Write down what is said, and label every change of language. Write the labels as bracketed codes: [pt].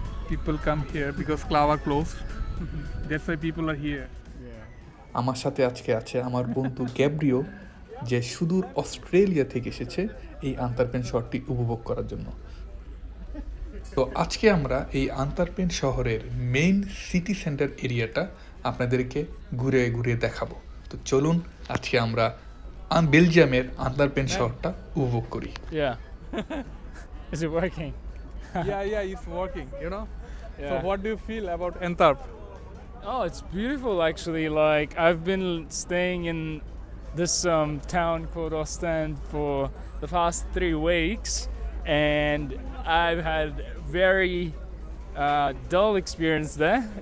[en] People come here because club are closed. That's why people are here. [bn] আমার সাথে আজকে আছে আমার বন্ধু গ্যাব্রিও, যে সুদূর অস্ট্রেলিয়া থেকে এসেছে এই আন্তর্পেন শহরটি উপভোগ করার জন্য। তো আজকে আমরা এই আন্তর্পেন শহরের মেইন সিটি সেন্টার এরিয়াটা আপনাদেরকে ঘুরে ঘুরে দেখাবো। তো চলুন আজকে আমরা বেলজিয়ামের আন্তর্পেন শহরটা উপভোগ করি। [en] yeah. Is it working? Yeah, it's working, you know? So Yeah. what do you feel about Antwerp? Oh, it's beautiful actually. Like I've been staying in this town called Ostend for the past 3 weeks, and I've had very dull experience there.